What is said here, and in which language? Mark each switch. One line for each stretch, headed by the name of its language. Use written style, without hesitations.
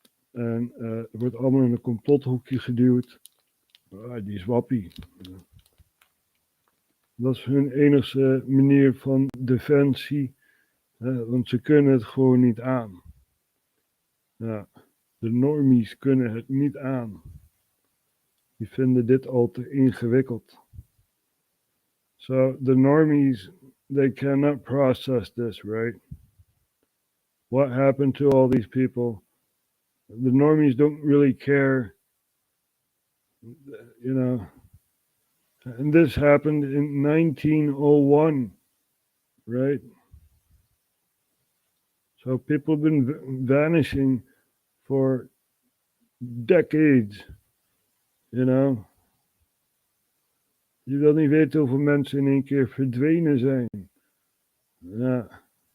Dutch: En het wordt allemaal in een complothoekje geduwd. Die is wappie. Dat is hun enige manier van defensie. Want ze kunnen het gewoon niet aan. Ja, de normies kunnen het niet aan. Die vinden dit al te ingewikkeld.
English: So the normies, they cannot process this, right? What happened to all these people? The normies don't really care, you know. And this happened in 1901, right? So people have been vanishing for decades, you know.
Dutch: Je wil niet weten hoeveel mensen in één keer verdwenen zijn. Ja.